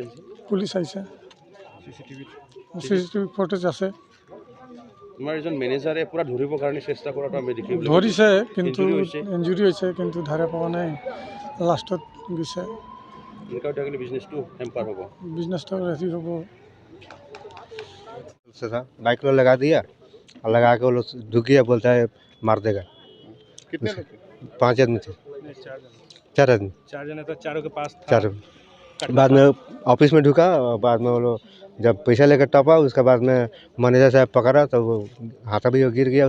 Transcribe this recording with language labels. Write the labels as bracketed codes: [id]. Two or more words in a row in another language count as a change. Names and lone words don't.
[as] পুলিচ আহিছে, চিচিটিভি ফুটেজ আছে। তোমাৰ এজন মেনেজাৰে পুৰা ধৰিবৰ কাৰণে চেষ্টা কৰাটো আমি দেখিলোঁ। ধৰিছে কিন্তু ইঞ্জুৰি হৈছে, কিন্তু ধৰা পোৱা নাই, লাষ্টত গৈছে। বিজনেছটো হেম্পাৰ হ'ব, [hi] बिजनेस तो ऐसी हो। से था बाइक को लगा दिया और लगा के वो लोग ढुक गया, बोलता है मार देगा। कितने लोग थे? 5 आदमी थे। 4 आदमी। 4 जने तो चारों के पास था। 4 बाद में ऑफिस में ढुका, और बाद में वो लोग जब पैसा लेकर टपा, उसके बाद में मैनेजर साहब पकड़ा तो वो हाथा भी गिर गया।